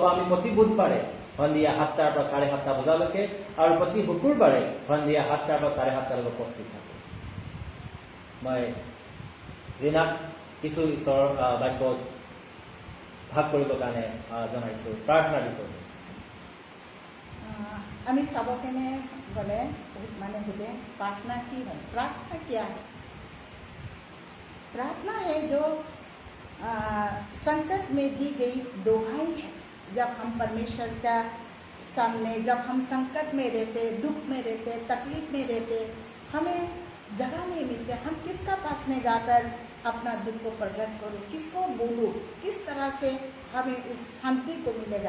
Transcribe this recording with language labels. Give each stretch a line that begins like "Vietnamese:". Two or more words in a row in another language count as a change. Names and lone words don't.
Assamese: আমি প্ৰতি বুধবাৰে সন্ধিয়া 7টাৰ পৰা 7:30 বজালৈকে আৰু প্ৰতি শুকুৰবাৰে সন্ধিয়া 7টাৰ পৰা 7:30 উপস্থিত থাকোঁ। মই ৰীণাক কিছু ঈশ্বৰৰ বাক্য ভাগ কৰিবৰ কাৰণে জনাইছোঁ প্ৰাৰ্থনাৰ বিষয়ে। আমি চাব কেনে গ'লে মানে
Hindi: सोधे प्रार्थना की है। प्रार्थना क्या है? प्रार्थना है जो संकट में दी गई दुहाई है। जब हम परमेश्वर का सामने, जब हम संकट में रहते, दुख में रहते, तकलीफ में रहते, हमें जगह नहीं मिलते, हम किसका पास में जाकर अपना दुख को प्रकट करूं, किसको बोलूं, किस तरह से हमें इस शांति को मिलेगा।